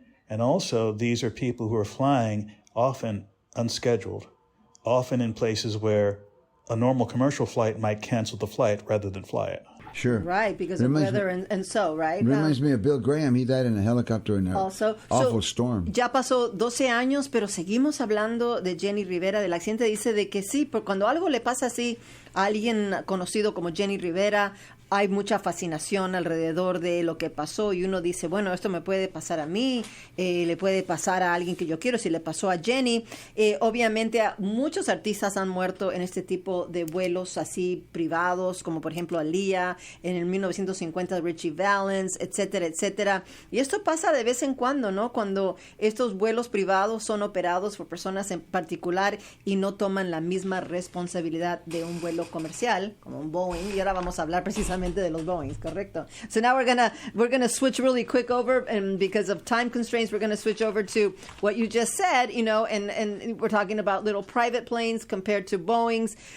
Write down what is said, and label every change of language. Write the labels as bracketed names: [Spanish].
[English] And also, these are people who are flying often unscheduled, often in places where a normal commercial flight might cancel the flight rather than fly it. Sure. Right, because of weather and so, right? Reminds me of Bill Graham. He died in a helicopter in an awful storm. [Spanish] Ya pasó 12 años, pero seguimos hablando de Jenni Rivera, del accidente. Dice de que sí, cuando algo le pasa así a alguien conocido como Jenni Rivera, hay mucha fascinación alrededor de lo que pasó y uno dice, bueno, esto me puede pasar a mí, le puede pasar a alguien que yo quiero, si le pasó a Jenni. Obviamente muchos artistas han muerto en este tipo de vuelos así privados, como por ejemplo Aaliyah, en el 1950 Richie Valens, etcétera, etcétera. Y esto pasa de vez en cuando, ¿no? Cuando estos vuelos privados son operados por personas en particular y no toman la misma responsabilidad de un vuelo comercial, como un Boeing, y ahora vamos a hablar precisamente de los Boeings, correcto. [English] So now we're gonna switch really quick over, and because of time constraints, we're gonna switch over to what you just said, and we're talking about little private planes compared to Boeings.